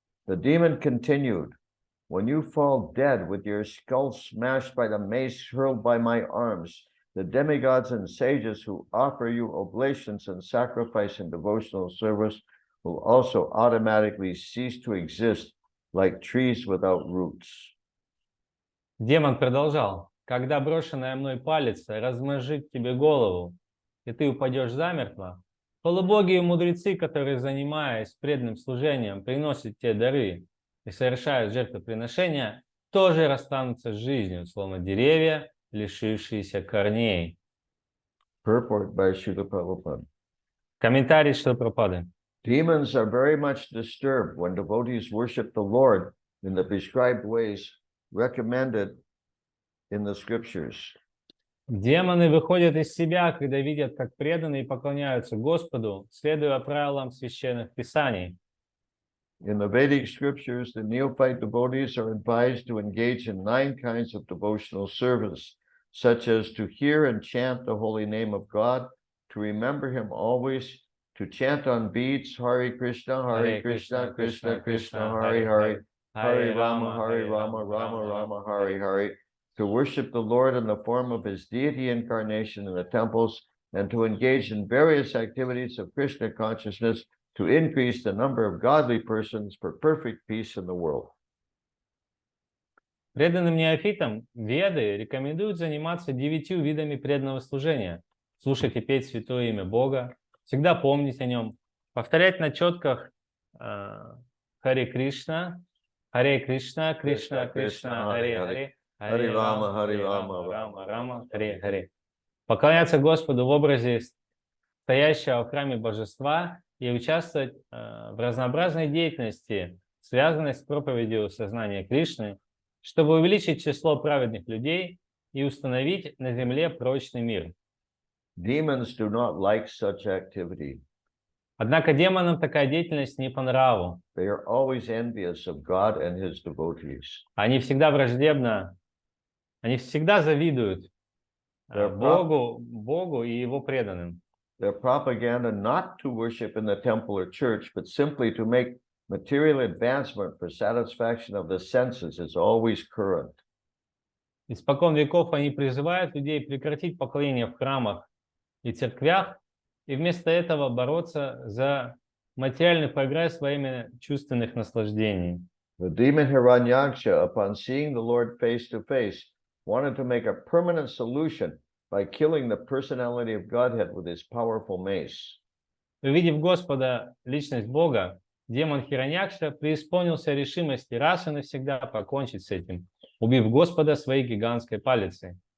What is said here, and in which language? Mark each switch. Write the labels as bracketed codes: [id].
[en] The demon continued, when you fall dead with your skull smashed by the mace hurled by my arms, the demigods and sages who offer you oblations and sacrifice in devotional service will also automatically cease to exist like trees without roots. [ru] Демон продолжал. Когда брошенная мной палец размозжит тебе голову, и ты упадешь замертво, полубоги и мудрецы, которые, занимаясь преданным служением, приносят тебе дары и совершают жертвоприношения, тоже расстанутся с жизнью, словно деревья, лишившиеся корней. [en] Purport by Srila Prabhupada. [ru] Комментарий Шрилы Прабхупады. [en] Demons are very much disturbed when devotees worship the Lord in the prescribed ways recommended in the scriptures. [ru] Демоны выходят из себя, когда видят, как преданные поклоняются Господу, следуя правилам священных писаний. [en] In the Vedic scriptures, the neophyte devotees are advised to engage in 9 kinds of devotional service, such as to hear and chant the holy name of God, to remember him always, to chant on beads, Hare Krishna, Krishna, Krishna, Hare Hare, Hare Rama, Rama, Rama, Hare Hare, to worship the Lord in the form of his deity incarnation in the temples, and to engage in various activities of Krishna consciousness to increase the number of godly persons for perfect peace in the world. [ru] Преданным неофитам Веды рекомендуют заниматься 9 видами преданного служения, слушать и петь святое имя Бога, всегда помнить о нем, повторять на четках Харе Кришна, Кришна, Кришна, Харе, Харе Рама, Рама, Рама, Харе, Харе. Поклоняться Господу в образе стоящего в храме божества и участвовать в разнообразной деятельности, связанной с проповедью сознания Кришны, чтобы увеличить число праведных людей и установить на земле прочный мир. [en] Demons do not like such activity. [ru] Однако демонам такая деятельность не по нраву. [en] They are always envious of God and his devotees. [ru] Они всегда враждебно, они всегда завидуют Богу и его преданным. [en] Their propaganda not to worship in the temple or church, but simply to make material advancement for satisfaction of the senses is always current. [ru] Испокон веков они призывают людей прекратить поклонение в храмах и церквях и вместо этого бороться за материальный прогресс во имя чувственных наслаждений. [en] The demon Hiranyaksha, upon seeing the Lord face to face, wanted to make a permanent solution by killing the personality of Godhead with his powerful mace. [ru] Увидев Господа, личность Бога, демон Хираньякша преисполнился решимости раз и навсегда покончить с этим, убив Господа своей гигантской палицей.